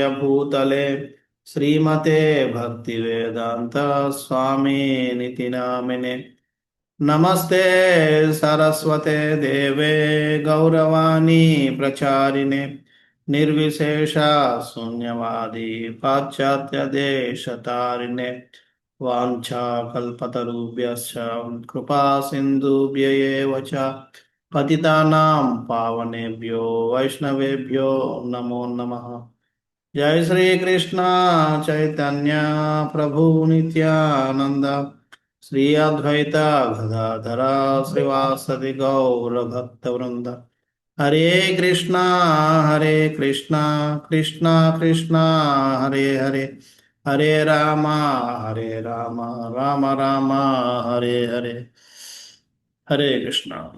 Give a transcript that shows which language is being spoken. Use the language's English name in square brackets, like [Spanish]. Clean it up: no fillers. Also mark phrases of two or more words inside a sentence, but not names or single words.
[Sanskrit] భూతలే శ్రీమతే భక్తివేదాంత స్వామినితి నామినే నమస్తే సరస్వతే దేవే గౌరవాణి ప్రచారిణే నిర్విశేష శూన్యవాది పాశ్చాత్య దేశతారిణే వాంఛాకల్పతరుభ్యశ్చ కృపా సింధుభ్య ఏవ చ పతితానాం పావనేభ్యో వైష్ణవేభ్యో నమో నమః। జై శ్రీ కృష్ణ చైతన్య ప్రభు నిత్యానంద శ్రీ అద్వైత గదాధర శ్రీవాసది గౌర భక్త వృంద హరే కృష్ణ కృష్ణ కృష్ణ హరే హరే హరే రామ రామ రామ హరే హరే హరే కృష్ణ।